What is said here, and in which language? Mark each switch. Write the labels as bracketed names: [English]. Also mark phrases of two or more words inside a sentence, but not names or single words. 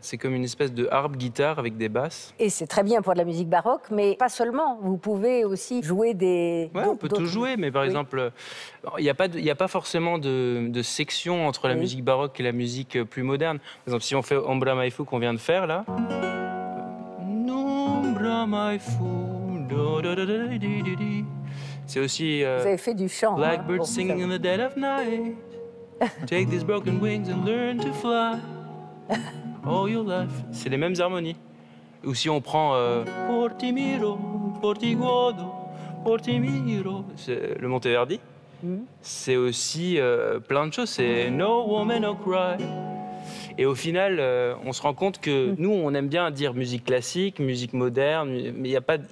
[French] C'est comme une espèce de harpe guitare avec des basses. Et c'est très bien pour de la musique baroque, mais pas seulement. Vous pouvez aussi jouer des... Ouais, on peut tout jouer, mais par Oui. exemple, il n'y a pas forcément de section entre la Oui. musique baroque et la musique plus moderne. Par exemple, si on fait Ombra Maifu qu'on vient de faire là. Ombra Maifu, do, do, do, do, do, do, do. C'est aussi Vous avez fait du chant. [English] Blackbird [French] Bon, [English] singing [French] ça- [English] in the dead of night. Take these broken wings and learn to fly. All your life. [French] C'est les mêmes harmonies. Ou si on prend [Italian] Portimiro, Portiguodo, Portimiro, [French] c'est le Monteverdi. C'est aussi plein de choses. C'est No Woman No Cry. Et au final, on se rend compte que nous, on aime bien dire musique classique, musique moderne, mais il y a pas.